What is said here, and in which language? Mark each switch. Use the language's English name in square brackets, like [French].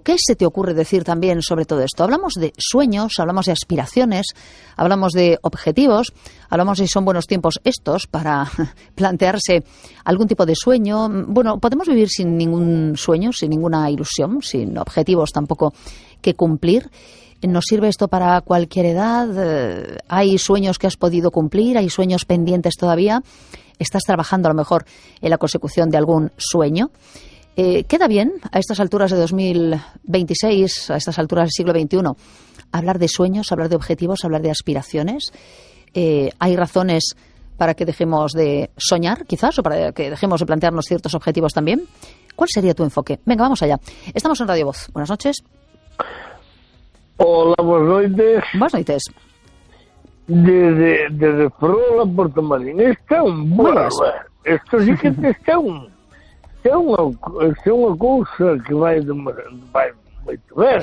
[Spanish] Que se te ocurre decir [Galician] tamén sobre todo isto? [Spanish] Hablamos de sueños, hablamos de aspiraciones, hablamos de objetivos, hablamos de si son buenos tiempos estos para plantearse algún tipo de sueño. Bueno, podemos vivir sin ningún sueño, sin ninguna ilusión, sin objetivos tampoco que cumplir. ¿Nos sirve esto para cualquier edad? ¿Hay sueños que has podido cumplir? ¿Hay sueños pendientes todavía? ¿Estás trabajando a lo mejor en la consecución de algún sueño? ¿Queda bien a estas alturas de 2026, a estas alturas del siglo XXI, hablar de sueños, hablar de objetivos, hablar de aspiraciones? ¿Hay razones para que dejemos de soñar, quizás, o para que dejemos de plantearnos ciertos objetivos también? ¿Cuál sería tu enfoque? Venga, vamos allá. Estamos en Radio Voz. Buenas noches. Hola, buenas noches. Buenas noches. Desde Ferrol a Porto Marín. Está un bueno. Esto sí que está un... [Galician] É unha cousa que vai moito ben.